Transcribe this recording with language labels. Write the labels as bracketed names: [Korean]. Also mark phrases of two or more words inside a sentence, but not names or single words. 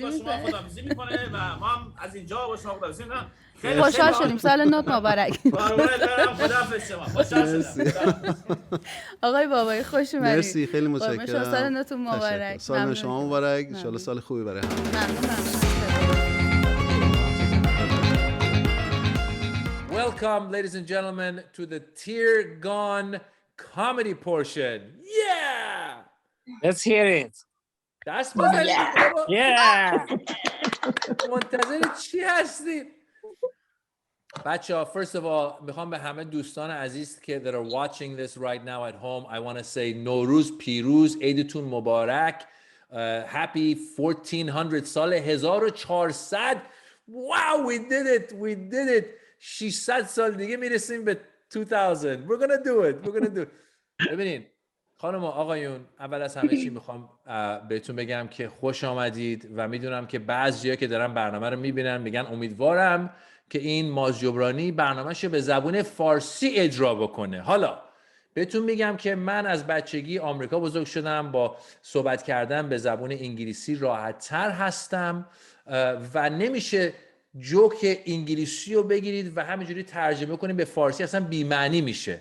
[Persian] میکنه و ما هم از اینجا با شما خداحافظی میکنم. خوشحال شدیم. سال نو مبارک. خداحافظ شما. خوشحال شدم. آقای بابایی خوش اومدید. مرسی، خیلی متشکرم. سال نوتون مبارک. سال نو شما مبارک. ان شاء الله سال خوبی برای همه. ممنون. [English] Welcome, ladies and gentlemen, to the Tear Gone comedy portion. Yeah! Let's hear it. [Persian] دست بزنید. [English] Yeah. [Persian] منتظر چی هستید؟ بچه‌ها, [English] first of all, [Persian] میخوام به همه دوستان عزیز که [English] that are watching this right now at home, I want to say [Persian] نوروز پیروز، عیدتون مبارک. [English] Happy 1400 سال 1400. Wow, we did it. 600 [Persian] سال دیگه میرسیم به [English] 2000. We're gonna do it. [Persian] ببینید خانم و آقایون، اول از همه چی میخوام بهتون بگم که خوش آمدید و میدونم که بعضیا که دارن برنامه رو میبینن میگن امیدوارم که این ماز جبرانی برنامه‌شو به زبون فارسی اجرا بکنه. حالا بهتون میگم که من از بچگی آمریکا بزرگ شدم، با صحبت کردن به زبون انگلیسی راحت‌تر هستم و نمیشه جوک انگلیسی رو بگیرید و همینجوری ترجمه کنید به فارسی، اصلا بی‌معنی میشه.